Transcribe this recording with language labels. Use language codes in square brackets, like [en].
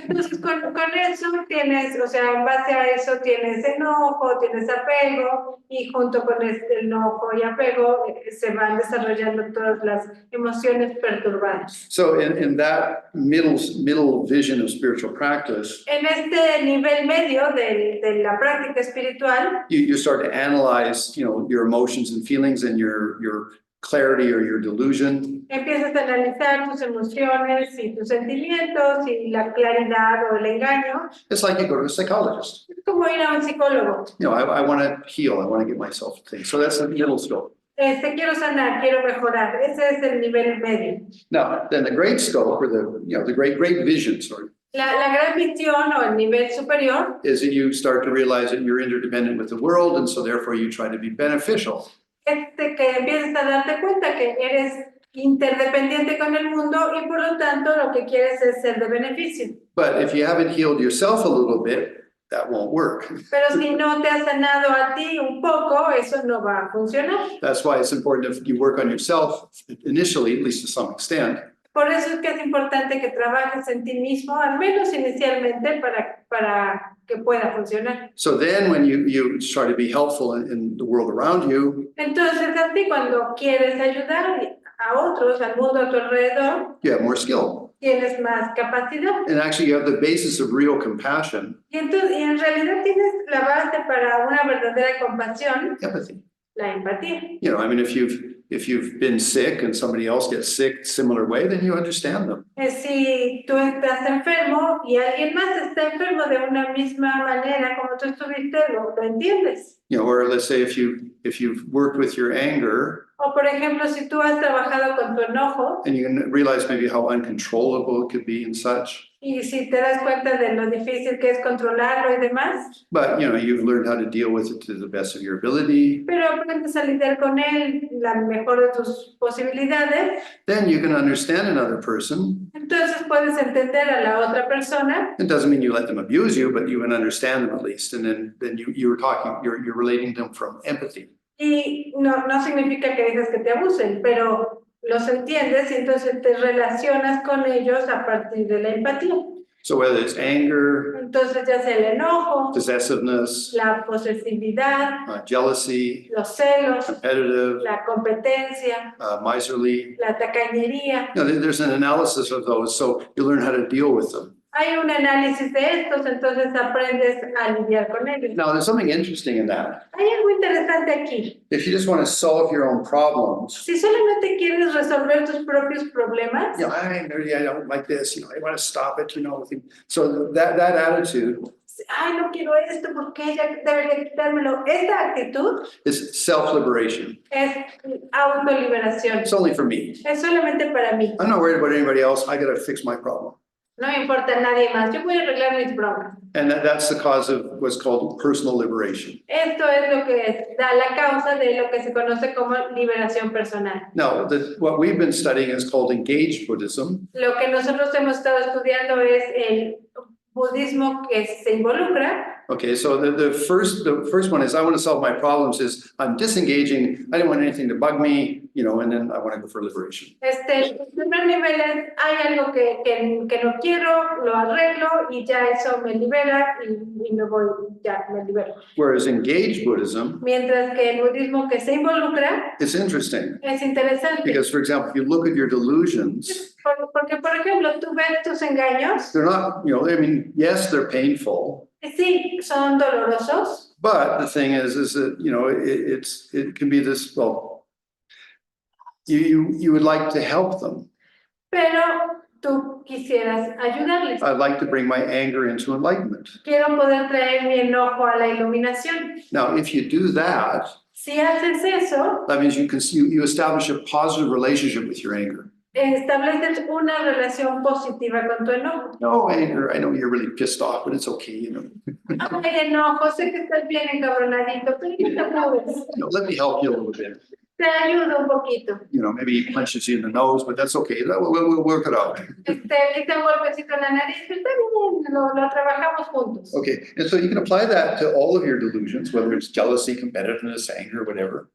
[es] Entonces con eso tienes, o sea, en base a eso tienes enojo, tienes apego, y junto con este enojo y apego se van desarrollando todas las emociones perturbadas. [en] So in that middle vision of spiritual practice, [es] En este nivel medio de la práctica espiritual, [en] you start to analyze, your emotions and feelings and your clarity or your delusion. [es] empiezas a analizar tus emociones y tus sentimientos y la claridad o el engaño. [en] It's like you go to a psychologist. [es] Es como ir a un psicólogo. [en] I want to heal. I want to get myself things. So that's the middle scope. [es] Quiero sanar, quiero mejorar. Ese es el nivel medio. [en] Now, then the great scope, or the great vision, sorry, [es] La gran visión o el nivel superior [en] is that you start to realize that you're interdependent with the world, and so therefore you try to be beneficial. [es] es que empiezas a darte cuenta que eres interdependiente con el mundo y por lo tanto lo que quieres es ser de beneficio. [en] But if you haven't healed yourself a little bit, that won't work. [es] Pero si no te has sanado a ti un poco, eso no va a funcionar. [en] That's why it's important if you work on yourself initially, at least to some extent. [es] Por eso es que es importante que trabajes en ti mismo, al menos inicialmente, para que pueda funcionar. [en] So then when you try to be helpful in the world around you, [es] Entonces, a ti cuando quieres ayudar a otros, al mundo a tu alrededor, [en] you have more skill. [es] tienes más capacidad. [en] And actually you have the basis of real compassion, [es] Y en realidad tienes la base para una verdadera compasión, [en] empathy. [es] la empatía. [en] If you've been sick and somebody else gets sick similar way, then you understand them. [es] Si tú estás enfermo y alguien más está enfermo de una misma manera como tú estuviste, lo entiendes. [en] Or let's say if you've worked with your anger [es] O por ejemplo, si tú has trabajado con tu enojo [en] and you can realize maybe how uncontrollable it could be and such, [es] y si te das cuenta de lo difícil que es controlarlo y demás, [en] but you've learned how to deal with it to the best of your ability, [es] pero aprendes a lidiar con él la mejor de tus posibilidades, [en] then you can understand another person. [es] entonces puedes entender a la otra persona. [en] It doesn't mean you let them abuse you, but you can understand them at least, and then you're relating them from empathy. [es] Y no significa que dejes que te abusen, pero los entiendes y entonces te relacionas con ellos a partir de la empatía. [en] So whether it's anger, [es] Entonces ya sea el enojo, [en] possessiveness, [es] la posesividad, [en] jealousy, [es] los celos, [en] competitive, [es] la competencia, [en] miserly, [es] la tacañería. [en] there's an analysis of those, so you learn how to deal with them. [es] Hay un análisis de estos, entonces aprendes a lidiar con ellos. [en] Now, there's something interesting in that. [es] Hay algo interesante aquí. [en] If you just want to solve your own problems, [es] Si solamente quieres resolver tus propios problemas, [en] I don't like this, I want to stop it, So that attitude [es] ay, no quiero esto porque ella debería quitármelo. Esta actitud [en] is self-liberation. [es] es autoliberación. [en] It's only for me. [es] Es solamente para mí. [en] I'm not worried about anybody else. I got to fix my problem. [es] No me importa a nadie más. Yo voy a arreglar mis broncas. [en] And that's the cause of what's called personal liberation. [es] Esto es lo que da la causa de lo que se conoce como liberación personal. [en] Now, what we've been studying is called engaged Buddhism. [es] Lo que nosotros hemos estado estudiando es el budismo que se involucra. [en] Okay, so the first one is I want to solve my problems is I'm disengaging. I don't want anything to bug me, and then I want to go for liberation. [es] El primer nivel es hay algo que no quiero, lo arreglo y ya eso me libera y me voy, ya me libero. [en] Whereas engaged Buddhism, [es] Mientras que el budismo que se involucra [en] it's interesting [es] es interesante. [en] because, for example, if you look at your delusions, [es] Porque, por ejemplo, tú ves tus engaños, [en] they're not, yes, they're painful. [es] sí, son dolorosos, [en] But the thing is that, it can be this, you would like to help them. [es] pero tú quisieras ayudarles. [en] I'd like to bring my anger into enlightenment. [es] Quiero poder traer mi enojo a la iluminación. [en] Now, if you do that, [es] Si haces eso, [en] that means you establish a positive relationship with your anger. [es] estableces una relación positiva con tu enojo. [en] No anger, I know you're really pissed off, but it's okay, you know. [es] Ay, enojo, sé que estás bien encabronadito, pero no te apures. [en] You know, let me help you a little bit. [es] Te ayudo un poquito. [en] You know, maybe he punches you in the nose, but that's okay. We'll work it out. [es] Le hice un golpecito en la nariz, pero está bien, lo trabajamos juntos. [en] Okay, and so you can apply that to all of your delusions, whether it's jealousy, competitiveness, anger, whatever.